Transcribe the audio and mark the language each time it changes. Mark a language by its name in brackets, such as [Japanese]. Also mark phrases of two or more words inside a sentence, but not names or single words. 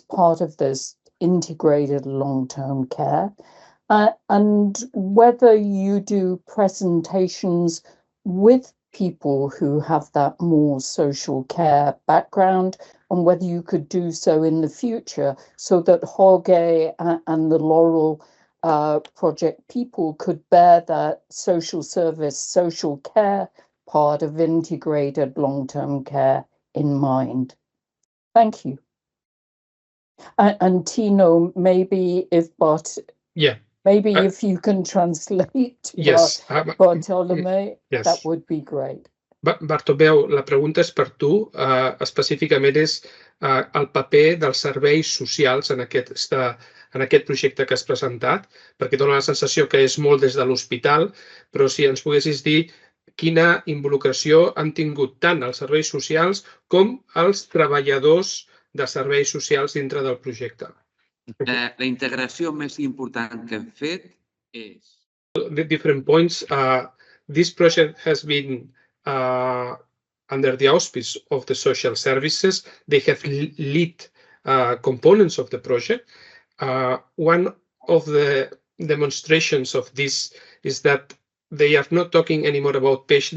[English] part of this integrated long-term care, and whether you do presentations with people who have that more social care background, and whether you could do so in the future so that Jorge and the Laurel project people could bear that social service, social care part of integrated long-term care in mind. Thank you. And Tino, maybe if if you can translate Bartolome, yes. that would be great. [Catalan] Bartomeu, la pregunta és per tu, específicament és el paper dels serveis socials en aquest projecte que has presentat, perquè dona la sensació que és molt des de l'hospital, però si ens poguessis dir quina involucració han tingut tant els serveis socials com els treballadors de serveis socials dintre del projecte. La integració més important que hem fet és... [English] The different points. This project has been under the auspice of the social services. They have lead components of the project. One of the demonstrations of this is that they are not talking anymore about patients.